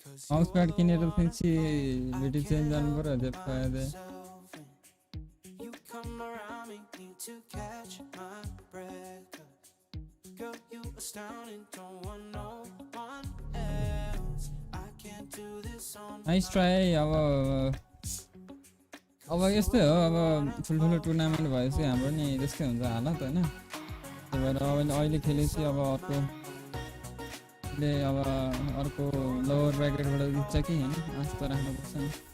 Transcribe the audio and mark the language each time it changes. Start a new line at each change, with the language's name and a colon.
Nepali: Mouse pad किनेर फेरि video change गर्नु पर्यो अझै फाइदा
English: You come around me, need to catch my breath. Girl, you astounding, don't want no one else. I can't do this on my own.
Nepali: Nice try अब यस्तै हो अब ठुल्ठुलो टुर्नामेन्ट भएपछि हाम्रो नि त्यस्तै हुन्छ हालत हैन त्यही भएर अब अहिले खेलेपछि अब अर्को लोवर ब्र्याकेटबाट जित्छ कि हैन आशा त राख्नुपर्छ नि